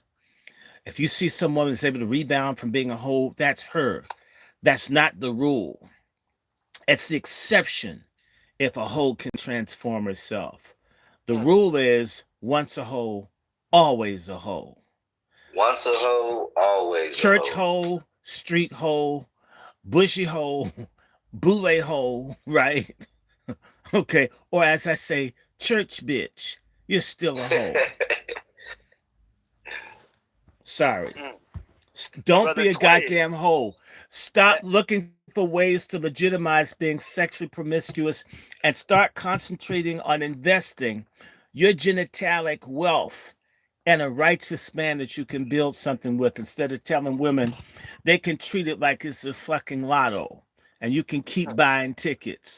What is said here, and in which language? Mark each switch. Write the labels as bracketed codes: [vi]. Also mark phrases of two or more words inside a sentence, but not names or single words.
[en] If you see someone that's able to rebound from being a hoe, that's her. That's not the rule. It's the exception if a hoe can transform herself. The rule is once a hoe, always a hoe. Once a hoe, always Church a hoe. hoe, street hoe, bushy hoe, boule hoe, right? Okay. Or as I say, church bitch. you're still a hoe. Sorry. Don't Brother be a Twin. goddamn hoe. Stop looking for ways to legitimize being sexually promiscuous and start concentrating on investing your genitalic wealth in a righteous man that you can build something with instead of telling women they can treat it like it's a fucking lotto and you can keep buying tickets.